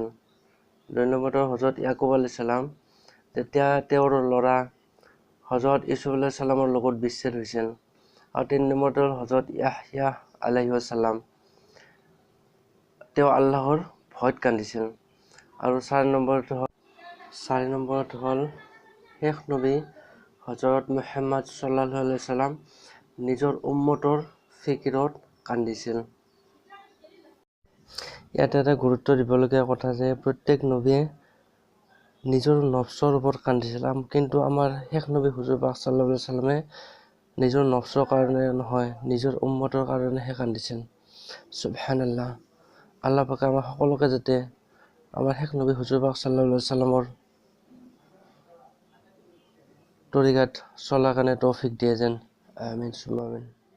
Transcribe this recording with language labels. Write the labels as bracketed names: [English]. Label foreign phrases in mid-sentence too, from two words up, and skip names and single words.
[Assamese] দুই নম্বৰতে হজৰত ইয়াকুব [Arabic] عليه السلام, [Assamese] তেতিয়া তেওঁৰ ল'ৰা হজৰত ইউছুফ [Arabic] عليه السلام [Assamese] লগত বিচ্ছেদ হৈছিল। আৰু তিনি নম্বৰতে হ'ল হজৰত ইয়াহয়া [Arabic] عليه السلام, [Assamese] তেওঁ আল্লাহৰ ভয়ত কান্দিছিল। আৰু চাৰি নম্বৰত হ'ল শেষ নবী হজৰত মুহাম্মদ [Arabic] صلى الله عليه وسلم, [Assamese] নিজৰ উম্মতৰ ফিকিৰত কান্দিছিল। ইয়াতে এটা গুৰুত্ব দিবলগীয়া কথা যে প্ৰত্যেক নবীয়ে নিজৰ নফছৰ ওপৰত কান্দিছিল, কিন্তু আমাৰ শেষ নবী হুজুৰ পাক [Arabic] صلى الله عليه وسلم [Assamese] নিজৰ নফছৰ কাৰণে নহয়, নিজৰ উম্মতৰ কাৰণেহে কান্দিছিল। সুবহানাল্লাহ। আল্লাহ পাকে আমাৰ সকলোকে যাতে আমাৰ শেষ নবী হুজুৰ পাক [Arabic] صلى الله عليه وسلم [Assamese] তৰিকাত চলাৰ কাৰণে তৌফিক দিয়ে যেন। [Arabic] آمين ثم آمين.